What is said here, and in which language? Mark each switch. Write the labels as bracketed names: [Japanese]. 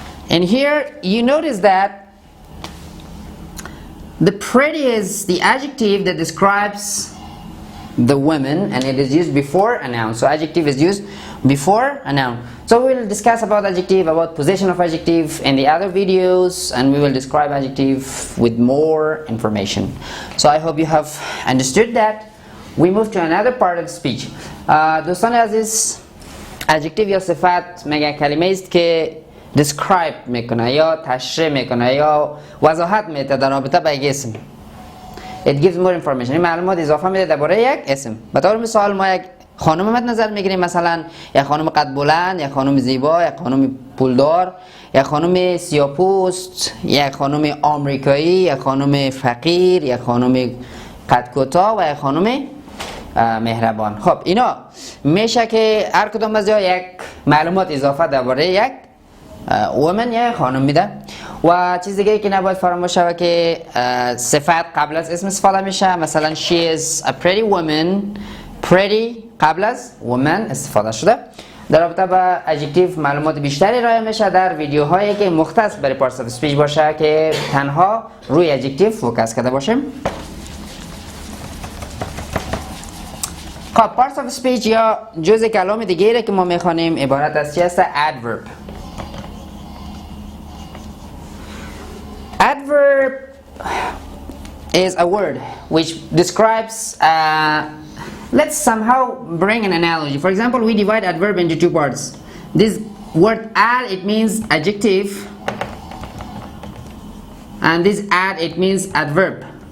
[English] And here you notice that the pretty is the adjective that describes the woman, and it is used before a noun. So adjective is used before a noun. So we will discuss about adjective, about possession of adjective in the other videos, and we will describe adjective with more information. So I hope you have understood that. We move to another part of speech. [Persian] دوستان عزیز، adjective یا صفت مگه کلمه است که describe میکنه یا تشریح میکنه یا وضاحت میده در رابطه با یک اسم. [English] It gives more information. [Persian] این معلومات اضافه میده درباره یک اسم. به طور مثال ما یک خانم مد نظر میگیریم، مثلا یک خانم قد بلند، یک خانم زیبا، یک خانم پولدار، یک خانم سیاه‌پوست، یک خانم آمریکایی، یک خانم فقیر، یک خانم قد کوتاه و یک خانم مهربان. خب اینا میشه که هر کدام از یک معلومات اضافه درباره یک وومن یا خانم میده. و چیز دیگه که نباید فراموش شود که صفت قبل از اسم استفاده میشه. مثلا [English] she is a pretty woman، [Persian] pretty قبل از woman استفاده شده. در رابطه با adjective معلومات بیشتری ارائه میشه در ویدیوهایی که مختص برای parts of speech باشه که تنها روی adjective فوکس کرده باشیم. خب parts of speech یا جزء کلام دیگه که ما میخوانیم عبارت از چی هست؟ adverb. [English] Adverb is a word which describes, let's somehow bring an analogy. For example, we divide adverb into two parts. This word add, it means adjective, and this add, it means adverb.